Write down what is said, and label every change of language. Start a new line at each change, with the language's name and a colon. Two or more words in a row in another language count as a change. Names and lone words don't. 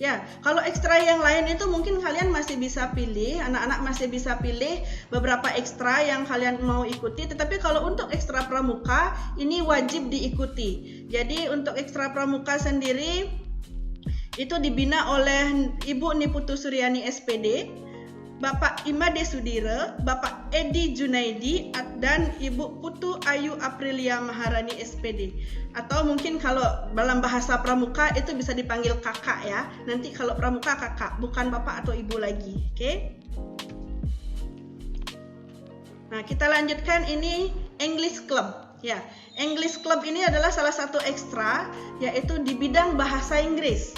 Indonesian: Ya, kalau ekstra yang lain itu mungkin kalian masih bisa pilih, anak-anak masih bisa pilih beberapa ekstra yang kalian mau ikuti, tetapi kalau untuk ekstra pramuka ini wajib diikuti. Jadi untuk ekstra pramuka sendiri itu dibina oleh Ibu Niputu Suryani SPD, Bapak Imade Sudire, Bapak Edi Junaidi, dan Ibu Putu Ayu Aprilia Maharani SPD. Atau mungkin kalau dalam bahasa pramuka itu bisa dipanggil kakak ya. Nanti kalau pramuka kakak, bukan bapak atau ibu lagi. Oke? Nah, kita lanjutkan ini English Club. Ya, English Club ini adalah salah satu ekstra yaitu di bidang bahasa Inggris.